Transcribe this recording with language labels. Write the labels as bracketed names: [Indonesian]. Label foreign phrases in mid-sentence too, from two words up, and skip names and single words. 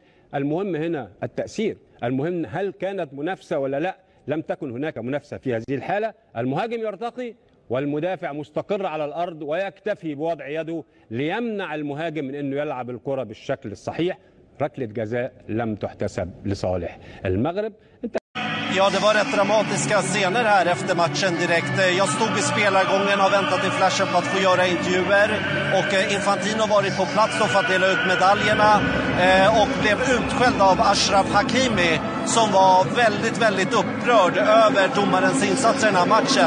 [Arabic] المهم هنا التأثير، المهم هل كانت منافسة ولا لا. لم تكن هناك منافسة في هذه الحالة. المهاجم يرتقي والمدافع مستقر على الأرض، ويكتفي بوضع يده ليمنع المهاجم من أنه يلعب الكرة بالشكل الصحيح. ركلة جزاء لم تحتسب لصالح المغرب. [Swedish] Ja, det var rätt dramatiska scener här efter matchen direkt. Jag stod i spelargången och väntat i flashen på att få göra intervjuer. Och Infantino varit på plats då för att dela ut medaljerna. Och blev utskälld av Achraf Hakimi som var väldigt upprörd över domarens insatser i den här matchen.